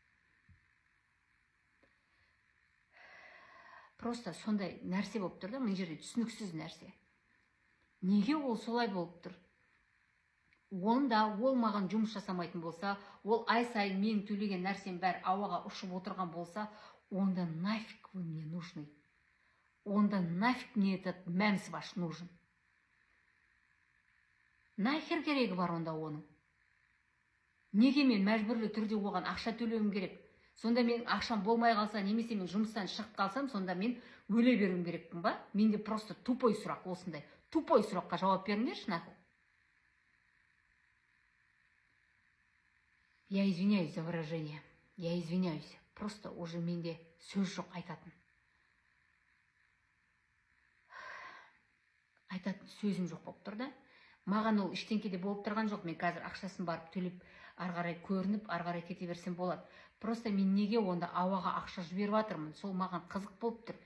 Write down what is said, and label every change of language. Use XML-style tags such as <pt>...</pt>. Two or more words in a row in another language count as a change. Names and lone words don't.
<kk>Просто сондай нәрсе болып тұр да, мен жерде түсініксіз нәрсе. Неге ол солай болып тұр? Онда ол маған жұмыс жасамайтын болса, ол ай сайын мен төлеген нәрсем бәрі ауаға ұшып отырған болса, онда</kk> <ru>нафиг вы мне нужны? Онда нафиг мне этот мәмс ваш нужен?</ru> <kk>Нахер керегі бар онда оның? Неге мен мәжбүрлі түрде оған ақша төлеуім керек? Сонда мен ақшам болмай қалса, немесе мен жұмыстан шығып қалсам, сонда мен өле беруім керекпін ба? Менде просто тупой сұрақ осындай. Тупой сұраққа жауап беріңдерші нахуй.</kk> <ru>Я извиняюсь за выражение. Я извиняюсь. Просто уже</ru> <kk>менде сөз жоқ айтатын. Айтатын сөзім жоқ болып тұр да. Маған ол іштеңкеде болып тұрған жоқ. Мен қазір ақшасын барып төлеп, ары қарай көрініп, ары қарай кете берсем болады. Просто мен неге онда ауаға ақша жіберіп жатырмын? Сол маған қызық болып тұр.</kk>